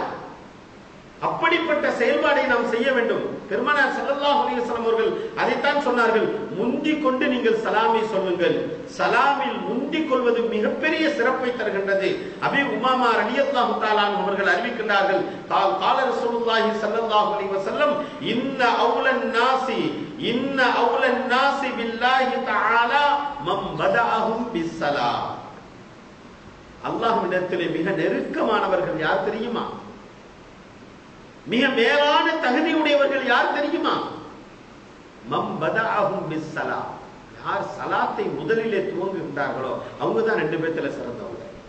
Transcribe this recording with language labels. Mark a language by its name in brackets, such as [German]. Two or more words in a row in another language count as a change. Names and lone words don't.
[Tamil] அப்படிப்பட்ட செயல்பாடை நாம் செய்ய வேண்டும். பெருமானார் [Arabic] صلى الله عليه وسلم [Tamil] அவர்கள் அதைத்தான் சொன்னார்கள், முந்திக் கொண்டு நீங்கள் சலாமை சொல்லுங்கள். சலாமில் முந்திக் கொள்வது மிகப்பெரிய சிறப்பை தருகின்றது. அபீ உமாமா [Arabic] رضي الله تعالى [Tamil] அவர்கள் அறிவிக்கின்றார்கள், [Arabic] قال رسول الله صلى الله عليه وسلم ان اولى الناس بالله تعالى من بدأهم بالسلام. [Tamil] அல்லாஹ்விடத்திலே மிக நெருக்கமானவர்கள் யார் தெரியுமா? மிக மேலான தகுதியுடையவர்கள் யார் தெரியுமா? [Arabic] من بدأهم بالسلام, [Tamil] யார் சலாத்தை முதலிலே துவங்குகின்றார்களோ அவங்க தான் 2 பேர்த்துல சிறந்தவங்க.